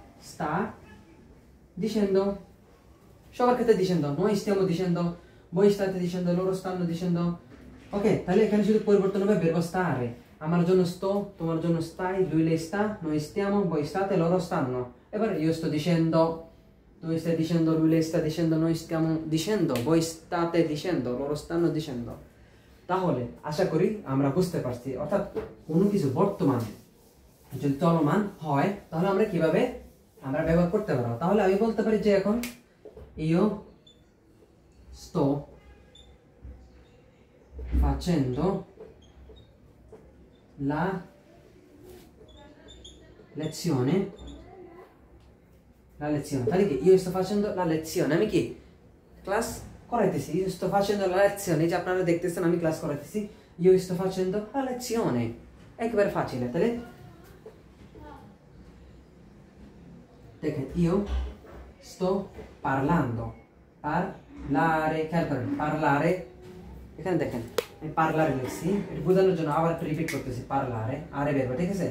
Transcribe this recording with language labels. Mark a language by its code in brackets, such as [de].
[it] sta dicendo, [bn] সবার ক্ষেত্রে [it] dicendo, noi stiamo dicendo, voi state dicendo, loro stanno dicendo, ok? [bn] তাহলে এখানে শুধু পরিবর্তন হবে verbo stare, আমার জন্য sto, তোমার জন্য stai, [it] lui lei sta, noi stiamo, voi state, loro stanno। [bn] এবার [it] io sto dicendo, tu stai dicendo, lui lei sta dicendo, noi stiamo dicendo, voi state dicendo, loro stanno dicendo। [bn] তাহলে আশা করি আমরা বুঝতে পারছি, অর্থাৎ কোনো কিছু বর্তমান যদি চলমান হয় তাহলে আমরা কিভাবে আমরা ব্যবহার করতে পারবো। তাহলে আমি বলতে পারি যে এখন [it] io sto facendo la lezione, [bn] তাহলে কি io sto facendo la lezione, আমি কি class করাইতেছি, io sto facendo la lezione, যে আপনারা দেখতেছেন আমি class করাইতেছি, io sto facendo la lezione, একেবারে facile। তাহলে দেখেন [it] io sto parlando, [bn] parlare, খেয়াল করেন parlare, এখানে দেখেন আমি parlare লিখছি, এটা বোঝানোর জন্য আবার রিপিট করতেছি parlare, আরে বেরবে, ঠিক আছে?